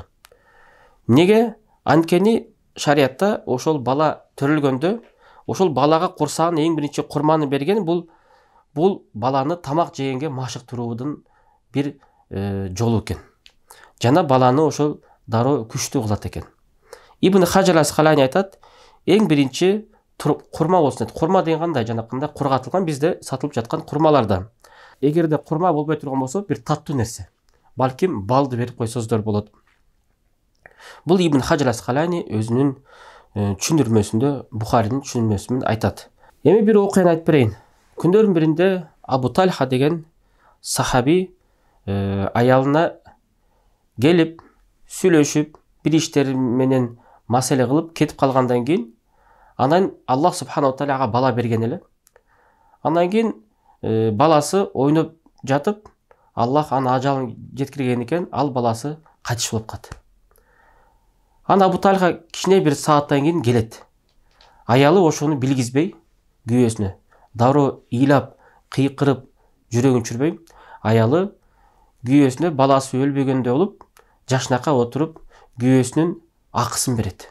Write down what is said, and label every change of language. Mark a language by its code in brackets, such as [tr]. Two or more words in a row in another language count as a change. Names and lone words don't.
[ky] Неге? Анткени шариятта ошол бала төрөлгөндө ошол балага курсагын эң биринчи курманы берген бул баланы тамак жегенге машыктыруудун бир жолу экен. Жана баланы ошол дароо күчтүү кылат экен. Ибн Хаджар ас-Калани айтат: "Эң биринчи курма болсун" дейт. Курма деген кандай? Жанакындай кургатылган бизде сатылып жаткан курмалардан. Эгерде курма болбой турган болсо, бир таттуу нерсе. Балким балды берип койсоздор болот. Бул Ибн Хаджар ас-Калани өзүнүн түшүндүрмөсүндө, Бухаринин түшүндүрмөсүндө айтат. Эми бир окуяны айтып берейин. Күндөрдүн биринде Абу Тальха деген сахаби аялына келип, сүйлөшүп, бир иштери менен маселе кылып кетип калгандан кийин, анан [ar] الله سبحانه تعالى [ky] ага бала берген эле. Андан кийин баласы ойноп жатып, Аллах аны ажалын жеткирген экен, ал баласы кайтыш болуп калат. Ана Абу Тальха кичине бир сааттан кийин келет. Аялы ошону билгизбей, күйөөсүнө дароо ыйлап, кыйкырып, жүрөгүн чүрбөй, аялы күйөөсүнө баласы өлбөгөндөй болуп, жашнакка отуруп, күйөөсүнүн акысын берет.